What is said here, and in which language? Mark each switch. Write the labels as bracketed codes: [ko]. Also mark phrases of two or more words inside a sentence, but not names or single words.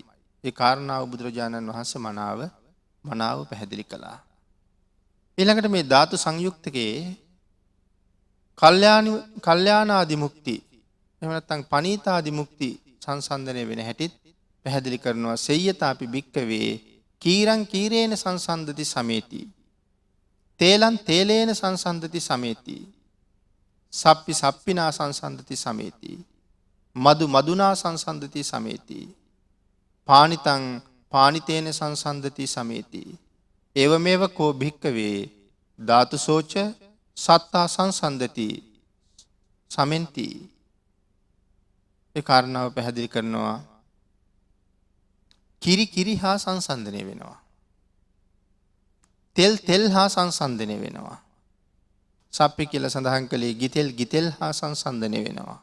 [si] ඒ කාරණාව බුදුරජාණන් වහන්සේ මනාව පැහැදිලි කළා. ඊළඟට මේ ධාතු සංයුක්තකේ කල්යාණාදි මුක්ති එහෙම නැත්නම් පනීතාදි මුක්ති සංසන්දනය වෙන හැටිත් පැහැදිලි කරනවා. [pi] සෙය්‍යතාපි භික්කවේ කීරං කීරේන සංසන්දති සමේති. තේලං තේලේන සංසන්දති සමේති. සප්පි සප්පිනා සංසන්දති සමේති. මදු මදුනා සංසන්දති සමේති. පානිතං පානිතේන සංසන්දති සමේති. ඒවමේව කෝ භික්කවේ ධාතුසෝච සත්තා සංසන්දති සමෙන්ති. [si] ඒ කාරණාව පැහැදිලි කරනවා. කිරි කිරි හා සංසන්දනය වෙනවා. තෙල් තෙල් හා සංසන්දනය වෙනවා. සප්පි කියලා සඳහන් කළේ ගිතෙල් හා සංසන්දනය වෙනවා.